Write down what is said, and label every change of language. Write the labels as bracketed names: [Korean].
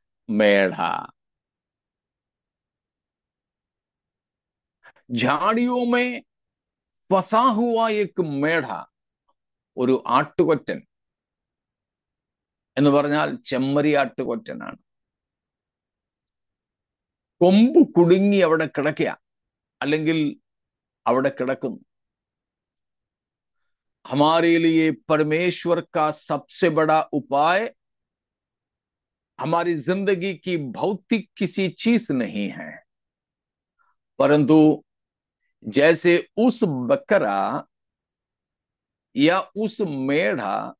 [Hindi] मेढ़ा। झाड़ियों में फंसा हुआ एक मेढ़ा, [Malayalam] ഒരു ആട്ടുകൊറ്റൻ എന്ന് പറഞ്ഞാൽ ചെമ്മരി ആട്ടുകൊറ്റനാണ്. കൊമ്പ് കുടുങ്ങി അവിടെ കിടക്കുക, അല്ലെങ്കിൽ അവിടെ കിടക്കുന്നു. [Hindi] हमारे लिए परमेश्वर का सबसे बड़ा उपाय हमारी जिंदगी की भौतिक किसी चीज नहीं है, परंतु जैसे उस बकरा या उस मेढ़ा